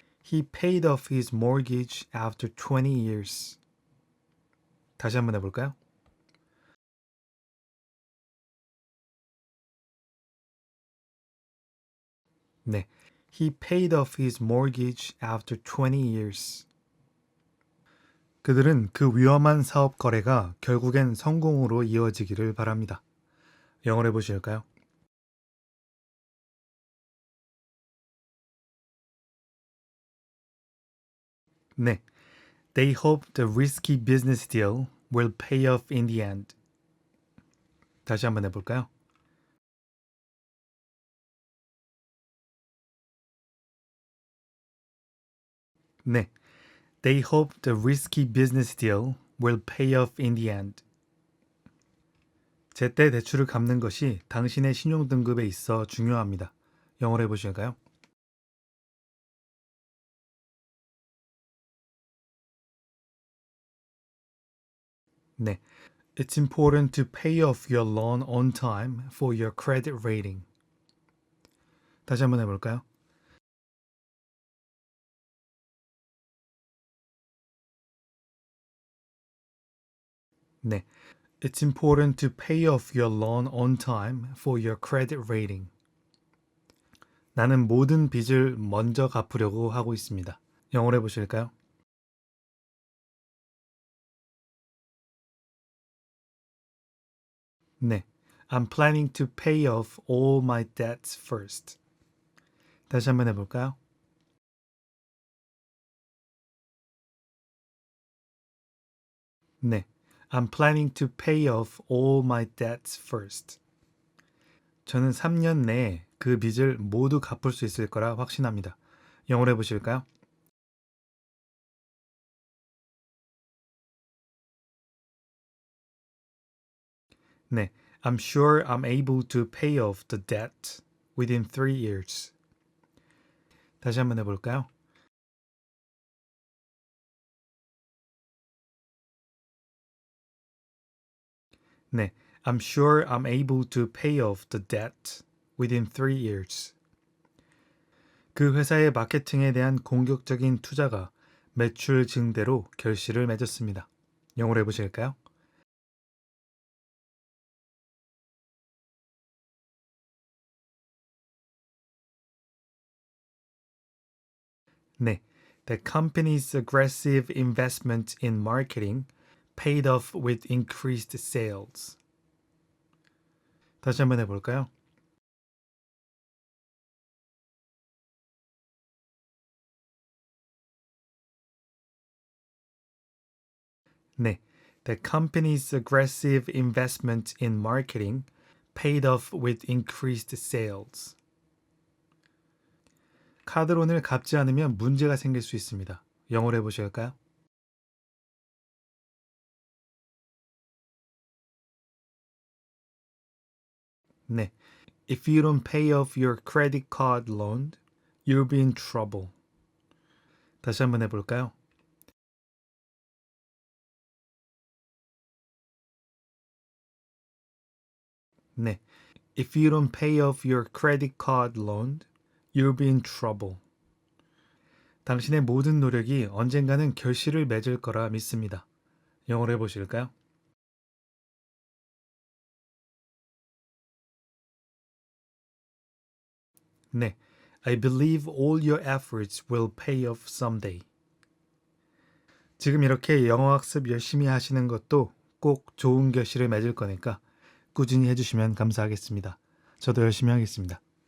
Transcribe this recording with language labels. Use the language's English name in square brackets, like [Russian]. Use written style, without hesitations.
[English] He paid off his mortgage after 20 years. [Korean] 다시 한번 해볼까요? 네. [English] He paid off his mortgage after 20 years. [Korean] 그들은 그 위험한 사업 거래가 결국엔 성공으로 이어지기를 바랍니다. 영어로 해보실까요? 네. [English] They hope the risky business deal will pay off in the end. [Korean] 다시 한번 해볼까요? 네. [English] They hope the risky business deal will pay off in the end. [Korean] 제때 대출을 갚는 것이 당신의 신용등급에 있어 중요합니다. 영어로 해보실까요? 네. [English] It's important to pay off your loan on time for your credit rating. [Korean] 다시 한번 해볼까요? 네. [English] It's important to pay off your loan on time for your credit rating. [Korean] 나는 모든 빚을 먼저 갚으려고 하고 있습니다. 영어로 해보실까요? 네. [English] I'm planning to pay off all my debts first. [Korean] 다시 한번 해볼까요? 네. [English] I'm planning to pay off all my debts first. [Korean] 저는 3년 내에 그 빚을 모두 갚을 수 있을 거라 확신합니다. 영어로 해보실까요? 네. [English] I'm sure I'm able to pay off the debt within 3 years. [Korean] 다시 한번 해볼까요? 네. [English] I'm sure I'm able to pay off the debt within 3 years. [Korean] 그 회사의 마케팅에 대한 공격적인 투자가 매출 증대로 결실을 맺었습니다. 영어로 해보실까요? 네, [English] the company's aggressive investment in marketing paid off with increased sales. [Korean] 다시 한번 해볼까요? 네, [English] the company's aggressive investment in marketing paid off with increased sales. [Korean] 카드론을 갚지 않으면 문제가 생길 수 있습니다. 영어로 해보실까요? 네, [English] if you don't pay off your credit card loan, you'll be in trouble. [Korean] 다시 한번 해볼까요? 네, [English] if you don't pay off your credit card loan, you'll be in trouble. [Korean] 당신의 모든 노력이 언젠가는 결실을 맺을 거라 믿습니다. 영어로 해보실까요? 네, [English] I believe all your efforts will pay off someday. [Korean] 지금 이렇게 영어 학습 열심히 하시는 것도 꼭 좋은 결실을 맺을 거니까 꾸준히 해주시면 감사하겠습니다. 저도 열심히 하겠습니다.